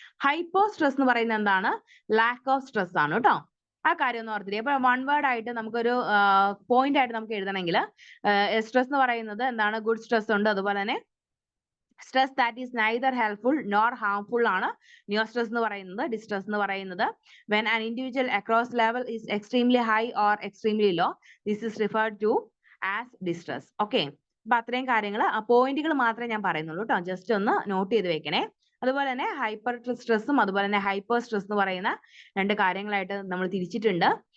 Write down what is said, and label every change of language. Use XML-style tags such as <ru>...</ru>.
<ml>Hypo stress എന്ന് പറയുന്നത് എന്താണ്?</ml> <en>lack of stress</en> <ml>ആണ് കേട്ടോ. ആ കാര്യം ഒന്ന് ഓർത്തില്ലേ. അപ്പൊ വൺ വേർഡ് ആയിട്ട് നമുക്കൊരു പോയിന്റ് ആയിട്ട് നമുക്ക് എഴുതണമെങ്കിൽ സ്ട്രെസ് എന്ന് പറയുന്നത് എന്താണ്? ഗുഡ് സ്ട്രെസ് ഉണ്ട്, അതുപോലെ തന്നെ</ml> <en>stress that is neither helpful nor harmful</en> <ml>ആണ് ന്യൂ സ്ട്രെസ് എന്ന് പറയുന്നത്. ഡിസ്ട്രെസ് എന്ന് പറയുന്നത്</ml> <en>when an individual across level is extremely high or extremely low, this is referred to as distress. Okay.</en> <ml>അപ്പൊ അത്രയും കാര്യങ്ങൾ ആ പോയിന്റുകൾ മാത്രമേ ഞാൻ പറയുന്നുള്ളൂ കേട്ടോ. ജസ്റ്റ് ഒന്ന് നോട്ട് ചെയ്ത് വെക്കണേ. അതുപോലെ തന്നെ ഹൈപ്പർ സ്ട്രെസ്സും അതുപോലെ തന്നെ ഹൈപ്പർ സ്ട്രെസ് എന്ന് പറയുന്ന രണ്ട് കാര്യങ്ങളായിട്ട് നമ്മൾ തിരിച്ചിട്ടുണ്ട്.</ml>